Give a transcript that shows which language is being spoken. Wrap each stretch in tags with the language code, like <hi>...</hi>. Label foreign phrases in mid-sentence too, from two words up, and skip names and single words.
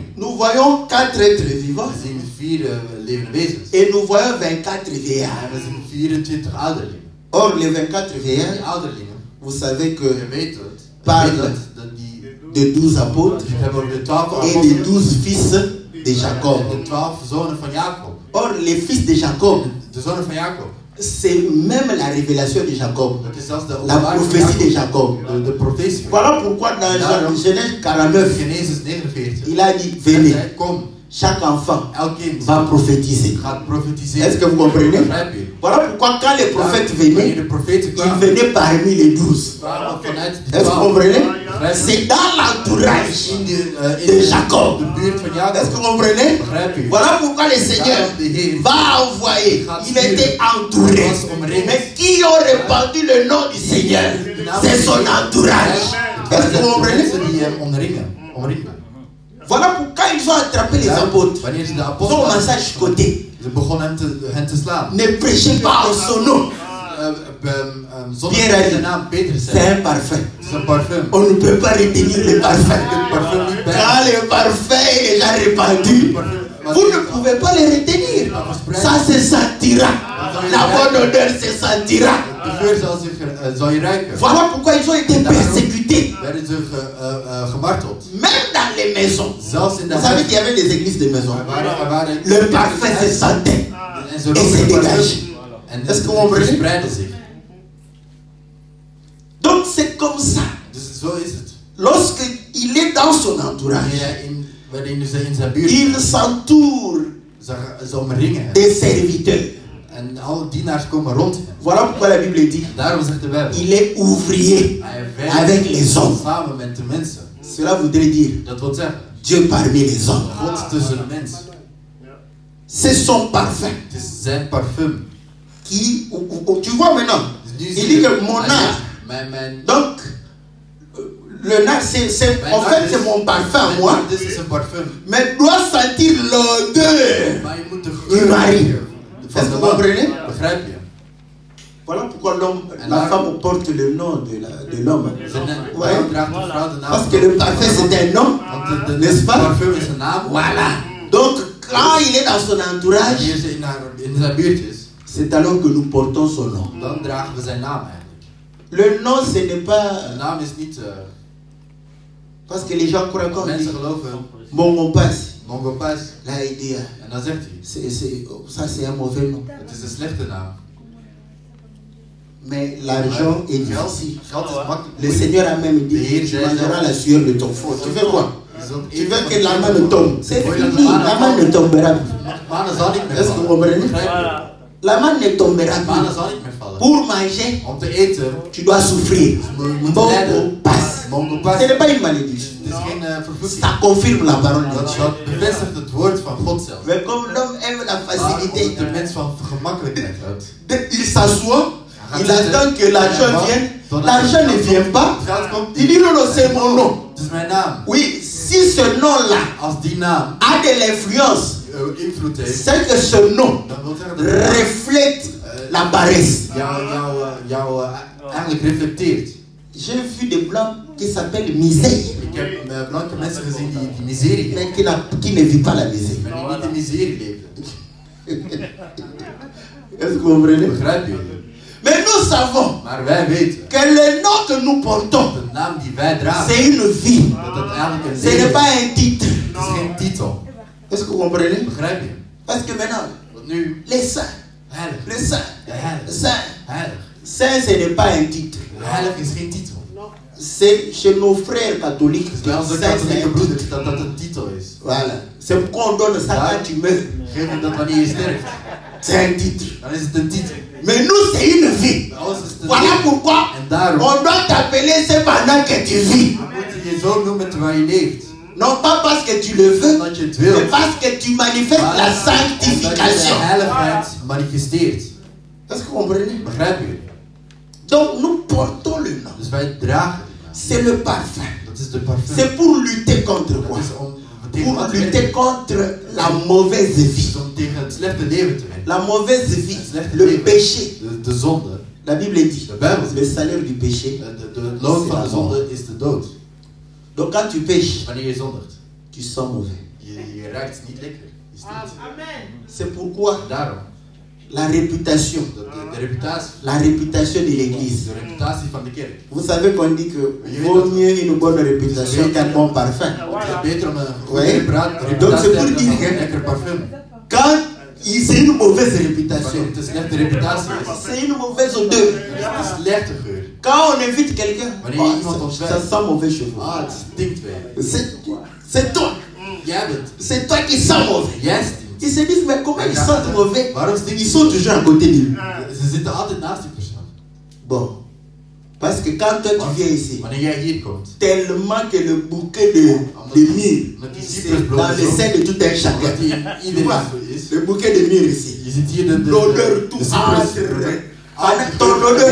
<fr>nous voyons 4 êtres vivants</fr> <nl>We zien 4 levende wezens.</nl> <fr>et nous voyons 24 vieillards.</fr> <nl>En we zien 24 ouderlingen.</nl> <fr>Or, les 24</fr> <nl>Die</nl> <fr>vieillards,</fr> <nl>ouderlingen,</nl> <fr>vous savez que</fr> <nl>je weet het,</nl> <fr>Parle.</fr> <nl>je weet dat die</nl> <fr>de 12 apôtres</fr> <nl>we hebben over de 12</nl> <fr>et</fr> <nl>apostelen</nl> <fr>des 12 fils de Jacob.</fr> <nl>en de 12 zonen van Jacob.</nl> <fr>Or, les fils de Jacob,</fr> <nl>De zonen van Jacob.</nl> <fr>c'est même la révélation de Jacob,</fr> <nl>Dat is zelfs de</nl> <fr>la</fr> <nl>openbaring van</nl> <fr>prophétie de Jacob.</fr> <nl>Jacob. De profetie van</nl> <fr>Voilà pourquoi dans Genèse 49,</fr> <nl>Genesis 49.</nl> <fr>il a dit,</fr> <nl>Hij</nl> <fr>venez,</fr> <nl>zei, kom,</nl> <fr>chaque enfant</fr> <nl>elk kind</nl> <fr>va prophétiser.</fr> <nl>gaat</nl> <fr>Est-ce</fr> <nl>profetiseren.</nl> <fr>que vous comprenez?</fr> <nl>Begrijp je?</nl> <fr>Voilà pourquoi quand les prophètes</fr> <nl>Wanneer</nl> <fr>venaient,</fr> <nl>de profeten</nl> <fr>ils</fr> <nl>kwamen,</nl> <fr>venaient parmi les 12.</fr> <nl>kwamen vanuit de</nl> <fr>Est-ce que vous</fr> <nl>12.</nl> <fr>comprenez?</fr> <nl>Begrijp je?</nl> <fr>C'est dans l'entourage</fr> <nl>In</nl> <fr>de Jacob.</fr> <nl>de buurt van</nl> <fr>Est-ce que</fr> <nl>Jacob.</nl> <fr>vous comprenez?</fr> <nl>Begrijp je?</nl> <fr>Voilà pourquoi le Seigneur</fr> <nl>Daarom de Heer</nl> <fr>va envoyer. Il était entouré. Mais qui ont répandu le nom du Seigneur? C'est son entourage. Est-ce que vous comprenez?</fr> <nl>mensen die hem omringen.</nl> <fr>Voilà pourquoi ils ont attrapé les apôtres.</fr> <nl>Wanneer ze de</nl> <fr>Ils ont</fr> <nl>apostelen</nl> <fr>commencé à chicoter.</fr> <nl>ze begonnen hen te slaan.</nl> <fr>Ne prêchez pas en son nom.</fr> <nl>Zonder</nl> <fr>Pierre a</fr> <nl>de</nl> <fr>dit,</fr> <nl>naam Peter</nl> <fr>c'est</fr> <nl>zei.</nl> <fr>un parfum.</fr> <nl>Het is een parfum.</nl> <fr>On ne peut pas retenir le parfum.</fr> <nl>Het parfum niet bij.</nl> <fr>Quand le parfum est déjà répandu, vous ne pouvez pas le retenir. Ça se sentira. La bonne odeur se sentira.</fr> <nl>De geur zal je ruiken.</nl> <fr>Voilà pourquoi ils ont été persécutés.</fr> <nl>Werden ze gemarteld.</nl> <fr>Même dans les maisons.</fr> <nl>Zelfs in de</nl> <fr>Vous savez qu'il y avait des églises de maisons.</fr> <nl>waren</nl> <fr>Le parfum se sentait.</fr> <nl>en ze</nl> <fr>Et</fr> <nl>roken</nl> <fr>se</fr> <nl>het parfum.</nl> <fr>dégage.</fr> <nl>En</nl> <fr>Est-ce que vous</fr> <nl>het</nl> <fr>comprenez?</fr> <nl>verspreidde zich.</nl> <fr>Donc c'est comme ça.</fr> <nl>Dus zo is het.</nl> <fr>Lorsqu'il est dans son entourage,</fr> <nl>Wanneer ze in zijn buurt</nl> <fr>il s'entoure</fr> <nl>ze omringen hem.</nl> <fr>des serviteurs.</fr> <nl>En alle dienaars komen rond hem.</nl> <fr>Voilà pourquoi la Bible dit,</fr> <nl>Daarom zegt de Bijbel.</nl> <fr>il est ouvrier</fr> <nl>Hij</nl> <fr>avec</fr> <nl>werkt</nl> <fr>les hommes.</fr> <nl>samen met de mensen.</nl> <fr>Cela voudrait dire</fr> <nl>Dat wil zeggen,</nl> <fr>Dieu parmi les hommes.</fr> <nl>God tussen de mensen.</nl> <fr>C'est son parfum</fr> <nl>Het is zijn parfum.</nl> <fr>qui, tu vois maintenant,</fr> <nl>Dus nu</nl> <fr>il</fr> <nl>zie</nl> <fr>dit</fr> <nl>je,</nl> <fr>que mon</fr> <nl>hij</nl> <fr>art,</fr> <nl>zegt, mijn</nl> <fr>donc le nard en fait c'est mon parfum à moi,</fr> <nl>Dit is een parfum.</nl> <fr>mais doit sentir l'odeur</fr> <nl>Maar je moet de</nl> <fr>du</fr> <nl>geur</nl> <fr>mari.</fr> <nl>ruiken.</nl> <fr>Est-ce que vous comprenez?</fr> <nl>Begrijp je?</nl> <fr>Voilà pourquoi la femme porte le nom de l'homme. Ouais.</fr> <nl>Daarom draagt de vrouw de naam</nl> <fr>Parce</fr> <nl>van</nl> <fr>que</fr> <nl>de</nl> <fr>le parfum c'est un nom,</fr> <nl>Want</nl> <fr>n'est-ce pas?</fr> <nl>parfum is een naam.</nl> <fr>Voilà. Donc quand il est dans son entourage,</fr> <nl>Wanneer ze in zijn buurt is,</nl> <fr>c'est alors que nous portons son nom.</fr> <nl>dan dragen we zijn naam eigenlijk.</nl> <fr>Le nom ce n'est pas</fr> <nl>De naam is niet...</nl> <fr>parce que les gens croient qu'on dit</fr> <nl>mensen geloven,</nl> <fr>bon on passe. Mongo Pas. Là il dit</fr> <nl>En dan zegt hij,</nl> <fr>ça c'est un mauvais nom.</fr> <nl>het is een slechte naam.</nl> <fr>Mais l'argent est difficile.</fr> <nl>Geld is makkelijk.</nl> <fr>Le Seigneur a même dit, tu mangeras la sueur de ton front. Tu fais quoi? Tu veux que la main ne tombe. C'est fini, la main ne tombera plus.</fr> <nl>Mannen zal niet meer</nl> <fr>Est-ce que vous</fr> <nl>vallen.</nl> <fr>comprenez?</fr> <nl>Begrijp je?</nl> <fr>La main ne tombera</fr> <nl>Mannen</nl> <fr>plus.</fr> <nl>zal niet meer vallen.</nl> <fr>Pour manger,</fr> <nl>Om te eten,</nl> <fr>tu dois souffrir.</fr> <nl>je moet</nl> <fr>Bon</fr> <nl>lijden.</nl> <fr>passe. Mongo Pas. Ce n'est pas une malédiction.</fr> <nl>Het is geen vervloeking.</nl> <fr>Ça confirme la parole de</fr> <nl>Dat</nl> <fr>Dieu.</fr> <nl>bevestigt het woord van God zelf.</nl> <fr>Mais comme l'homme aime la</fr> <nl>Maar</nl> <fr>facilité,</fr> <nl>omdat de mens van gemakkelijkheid houdt.</nl> <fr>il s'assoit, il attend que l'argent vienne. L'argent ne vient pas.</fr> <nl>Geld komt</nl> <fr>Il dit non, non, c'est mon nom.</fr> <nl>Het is mijn naam.</nl> <fr>Oui, si ce nom-là</fr> <nl>Als die naam</nl> <fr>a de l'influence,</fr> <nl>invloed heeft,</nl> <fr>c'est que ce nom</fr> <nl>dan wil zeggen dat de naam</nl> <fr>reflète la paresse.</fr> <nl>jou eigenlijk reflecteert.</nl> <fr>J'ai vu des blancs qui s'appellent misère,</fr> <nl>Ik heb blanke mensen gezien die miserie hebben.</nl> <fr>mais qui ne vivent pas la misère.</fr> <nl>Maar die niet de miserie leven.</nl> <fr>Est-ce que vous comprenez?</fr> <nl>Begrijp je?</nl> <fr>Mais nous savons</fr> <nl>Maar wij weten</nl> <fr>que le nom que nous portons,</fr> <nl>de naam die wij dragen,</nl> <fr>c'est une vie.</fr> <nl>dat het eigenlijk een</nl> <fr>Ce</fr> <nl>leven</nl> <fr>n'est</fr> <nl>is.</nl> <fr>pas un titre.</fr> <nl>Het is geen titel.</nl> <fr>Est-ce que vous comprenez?</fr> <nl>Begrijp je?</nl> <fr>Parce que maintenant,</fr> <nl>Want nu,</nl> <fr>les saints,</fr> <nl>heilig,</nl> <fr>les saints, les</fr> <nl>heilig,</nl> <fr>saints,</fr> <nl>heilig.</nl> <fr>saint, ce n'est pas un titre.</fr> <nl>Heilig is geen titel.</nl> <fr>C'est chez nos frères catholiques.</fr> <nl>Het is bij onze</nl> <fr>Saint, c'est</fr> <nl>katholieke</nl> <fr>un titre.</fr> <nl>broeders dat dat een titel is.</nl> <fr>Voilà. C'est pourquoi on donne ça quand tu meurs.</fr> <nl>Geef je dat wanneer je sterft.</nl> <fr>C'est un titre.</fr> <nl>Dan is het een titel.</nl> <fr>Mais nous, c'est une vie.</fr> <nl>Bij ons is het een</nl> <fr>Voilà</fr> <nl>leven.</nl> <fr>pourquoi</fr> <nl>En daarom</nl> <fr>on doit t'appeler c'est pendant que tu vis.</fr> <nl>moet je je zo noemen terwijl je leeft.</nl> <fr>Non pas parce que tu le veux,</fr> <nl>Omdat je het wilt.</nl> <fr>mais parce que tu manifestes</fr> <nl>Maar</nl> <fr>la</fr> <nl>omdat je de</nl> <fr>sanctification.</fr> <nl>heiligheid manifesteert.</nl> <fr>Est-ce que vous comprenez?</fr> <nl>Begrijp je?</nl> <fr>Donc nous portons le nom.</fr> <nl>Dus wij dragen het.</nl> <fr>C'est le parfum.</fr> <nl>Dat is de parfum.</nl> <fr>C'est pour lutter contre</fr> <nl>Dat</nl> <fr>quoi?</fr> <nl>is om tegen</nl> <fr>Pour</fr> <nl>wat te</nl> <fr>lutter</fr> <nl>werken.</nl> <fr>contre la mauvaise vie.</fr> <nl>Dus om tegen het slechte leven te werken.</nl> <fr>La mauvaise vie,</fr> <nl>Het slechte</nl> <fr>le</fr> <nl>leven.</nl> <fr>péché.</fr> <nl>De zonde.</nl> <fr>La Bible dit,</fr> <nl>De Bijbel</nl> <fr>le</fr> <nl>zegt.</nl> <fr>salaire du péché.</fr> <nl>Het loon van de zonde is de dood.</nl> <fr>Donc quand tu pêches,</fr> <nl>Wanneer je zondigt.</nl> <fr>tu sens mauvais.</fr> <nl>Je ruikt niet lekker. Je stinkt.</nl> <fr>C'est pourquoi</fr> <nl>Daarom.</nl> <fr>la réputation,</fr> <nl>De reputatie.</nl> <fr>la réputation de l'église.</fr> <nl>De reputatie van de kerk.</nl> <fr>Vous savez qu'on dit que vaut mieux une bonne réputation qu'un bon parfum.</fr> <nl>Het is beter om een goede</nl> <fr>Ouais.</fr> <nl>reputatie</nl> <fr>Donc</fr> <nl>te</nl> <fr>c'est pour</fr> <nl>hebben dan</nl> <fr>dire</fr> <nl>een</nl> <fr>que</fr> <nl>lekker parfum.</nl> <fr>quand c'est une mauvaise réputation,</fr> <nl>Wanneer het een slechte reputatie is.</nl> <fr>c'est une mauvaise odeur.</fr> <nl>Het is een slechte geur.</nl> <fr>Quand on invite quelqu'un,</fr> <nl>Wanneer</nl> <fr>oh,</fr> <nl>je iemand</nl> <fr>ça</fr> <nl>ontwijkt.</nl> <fr>sent mauvais chez vous.</fr> <nl>Ah, het stinkt weer.</nl> <fr>C'est toi.</fr> <nl>Jij bent.</nl> <fr>C'est toi qui sens mauvais.</fr> <nl>Jij stinkt.</nl> <fr>Ils se disent, mais comment ils sentent mauvais?</fr> <nl>Waarom stinkt</nl> <fr>Ils sont toujours à côté de lui.</fr> <nl>Ze zitten altijd naast die persoon.</nl> <fr>Bon. Parce que quand toi tu viens ici,</fr> <nl>Wanneer jij hier komt.</nl> <fr>tellement que le bouquet de myrrhe, c'est dans le sein de tout un chacun.</fr> <nl>Omdat die in</nl> <fr>Tu</fr> <nl>iedereen</nl> <fr>vois,</fr> <nl>is.</nl> <fr>le bouquet de myrrhe ici.</fr> <nl>Je ziet hier de</nl> <fr>L'odeur tout entre. Ton odeur</fr>